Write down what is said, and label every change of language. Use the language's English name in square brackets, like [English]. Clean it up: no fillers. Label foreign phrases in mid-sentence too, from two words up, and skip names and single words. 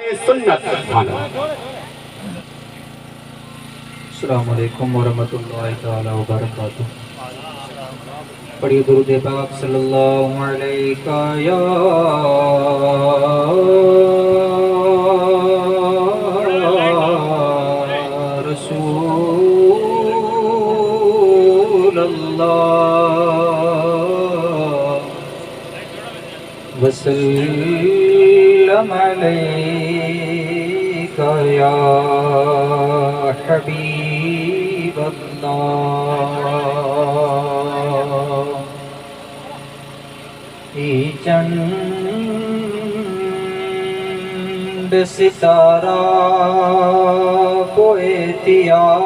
[Urdu] सुन्नत। [Arabic] السلام عليكم ورحمة الله تعالى وبركاته. [Urdu] پڑھیے درود پاک [Arabic] صلى الله عليك يا رسول الله وسلم عليك يا حبيب الله. चंद सितारा पोएतिया